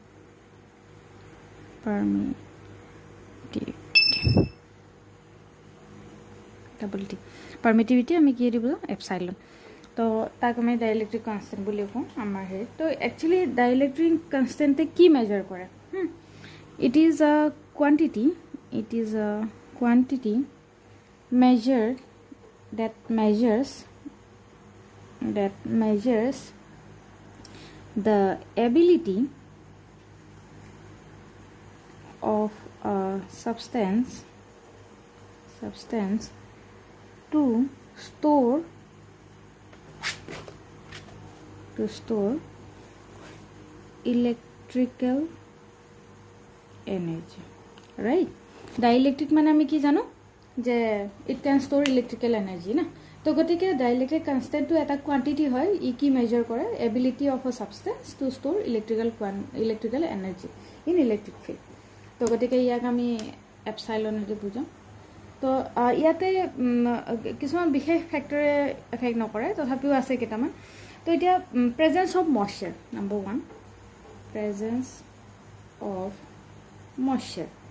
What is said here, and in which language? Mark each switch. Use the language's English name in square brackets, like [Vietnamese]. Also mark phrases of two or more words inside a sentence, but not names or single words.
[Assamese] পাৰ্মিটিভিটি আমি কি দিব এপচাইলন তো তাক আমি [English] dielectric constant [Assamese] বুলি কওঁ আমাৰ হেৰি তো একচুৱেলি [English] dielectric constant [Assamese] কি মেজাৰ কৰে [English] it is a quantity measured that measures the ability of a substance to store electrical energy right [Assamese] ডাইইলেক্ট্ৰিক মানে আমি কি জানো যে [English] ইট ক্যান ষ্ট'ৰ electrical energy [Assamese] না তো গতিকে [English] dielectric constant [Assamese] এটা কোৱান্টিটি হয় ই কি মেজাৰ কৰে [English] ability of a substance to store electrical energy in electric field [Assamese] তো গতিকে ইয়াক আমি এপচাইলনেদি বুজাওঁ তো ইয়াতে কিছুমান বিশেষ ফেক্টৰে এফেক্ট নকৰে তথাপিও আছে কেইটামান তো এতিয়া [English] presence of moisture [Assamese] নম্বৰ 1 [English] presence of moisture